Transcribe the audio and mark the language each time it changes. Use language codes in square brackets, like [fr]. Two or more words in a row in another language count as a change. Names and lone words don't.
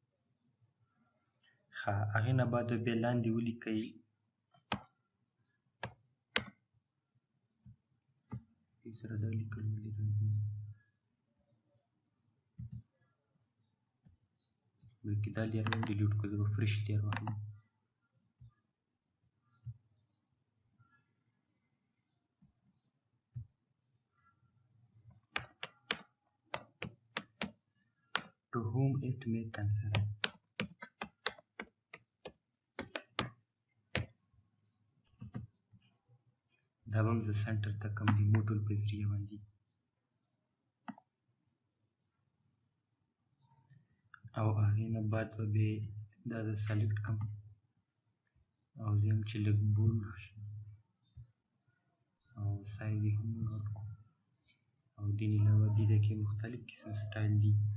[ps] ښه، هغې نه بعد بیا لاندې ولیکئ دې سره دا لیکل ولې راځي، بلکې دا لیر هم ډیلیټ کړو. زه به [en] first layer [ps] واخلم. [en] To whom it may concern. [ps] دا به هم زه سنټر ته کم دی موټول په ذریعه باندې. او هغې نه بعد به بیا دا زه سلیکټ کړم او زه یم چې لږ بولډ شي او سایز یې هم لوړ کړو او دې نه علاوه دې ځای کې مختلف قسم سټایل دي